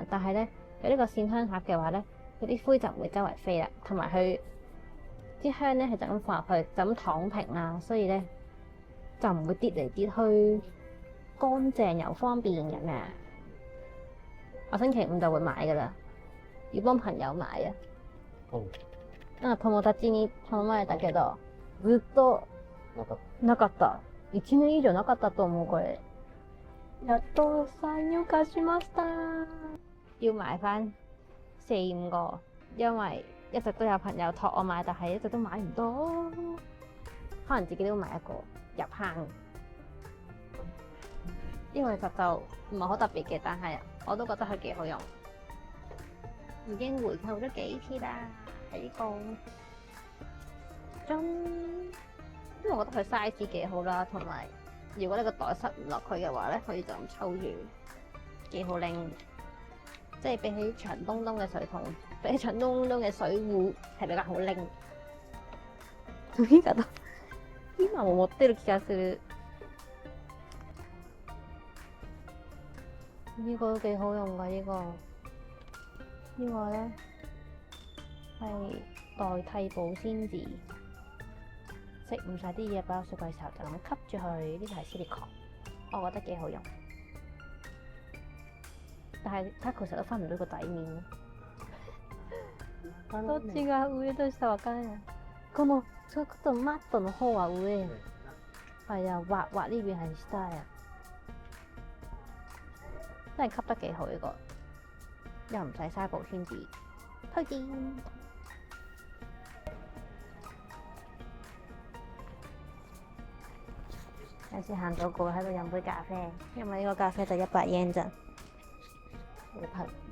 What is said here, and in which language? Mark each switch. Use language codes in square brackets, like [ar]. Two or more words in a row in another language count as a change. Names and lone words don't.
[yue] 但係咧有呢個線香盒嘅話咧，嗰啲灰就唔會周圍飛啦，同埋佢啲香咧係就咁放入去，就咁躺平啦，所以咧就唔會跌嚟跌去，乾淨又方便咁樣。我星期五就會買噶啦，要幫朋友買啊。 [ja] 友達に頼まれたけど、ずっとなかった。1年以上なかったと思うこれ。やっと採用化しました。 [yue] 要買翻4-5個，因為一直都有朋友託我買，但係一直都買唔到。可能自己都買一個入坑。呢個其實就唔係好特別嘅，但係我都覺得佢幾好用。已經回購咗幾次啦，喺呢個樽。因為我覺得佢 size 幾好啦，同埋如果你個袋塞唔落去嘅話咧，可以就咁抽住，幾好拎。即係比起長東東嘅水桶，比起長東東嘅水壺係比較好拎。呢個都 [ja] 今も持ってる気がする。 [yue] 呢個都幾好用㗎，呢個咧係代替保鮮紙。食唔晒啲嘢擺落雪櫃嘅時候，就咁吸住佢。呢個係 silicone， 我覺得幾好用。但係 taco 成日都分唔到個底面。 [ja] どっちが上と下分からない。このちょっとマットの方は上。 [yue] 係啊，滑呢邊係下啊。真係吸得幾好呢個，又唔使嘥保鮮紙，推薦。有時行到過喺度飲杯咖啡，因為呢個咖啡就100 yen 咋，好平。